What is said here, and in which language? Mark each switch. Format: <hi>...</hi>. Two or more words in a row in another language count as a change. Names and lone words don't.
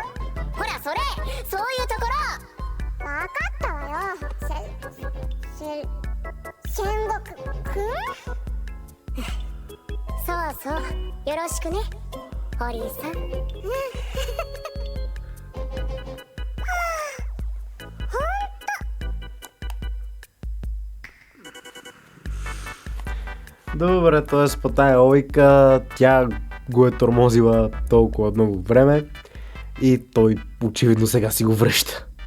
<ja>ほらそれ、そういうところ。わかったわよ。戦国くん？そうそう、よろしくね、堀井さん。</ja> <bg>Добре, т.е. по тая логика тя го е тормозила толкова много време и той очевидно сега си го връща.</bg>